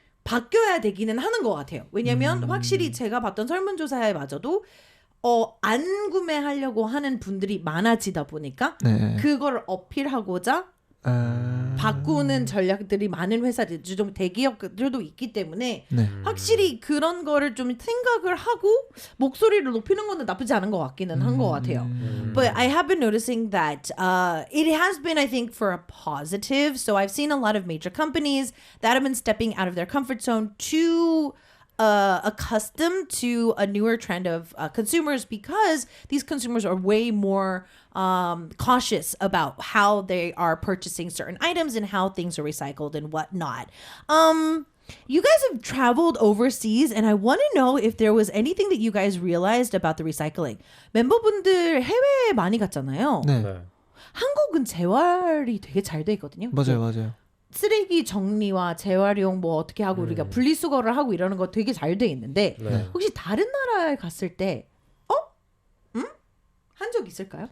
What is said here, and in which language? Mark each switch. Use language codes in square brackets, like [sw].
[ko] 바뀌어야 되기는 하는 것 같아요. 왜냐면 확실히 제가 봤던 설문조사에마저도 안 구매하려고 하는 분들이 많아지다 보니까 네. 그거를 어필하고자 바꾸는 전략들이 많은 회사들, 좀 대기업들도 있기 때문에 네. 확실히 그런 거를 좀 생각을 하고 목소리를 높이는 건 나쁘지 않은 것 같기는 한 것 같아요. [en] But I have been noticing that it has been, I think, for a positive. So I've seen a lot of major companies that have been stepping out of their comfort zone to accustomed to a newer trend of consumers, because these consumers are way more cautious about how they are purchasing certain items and how things are recycled and whatnot. You guys have traveled overseas, and I want to know if there was anything that you guys realized about the recycling. [ko] 멤버분들 해외에 많이 갔잖아요. 네. 네. 한국은 재활이 되게 잘 돼 있거든요. 맞아요, 맞아요. 쓰레기 정리와 재활용 뭐 어떻게 하고 우리가 분리수거를 하고 이러는 거 되게 잘 돼 있는데 네. 혹시 다른 나라에 갔을 때 한 적 있을까요?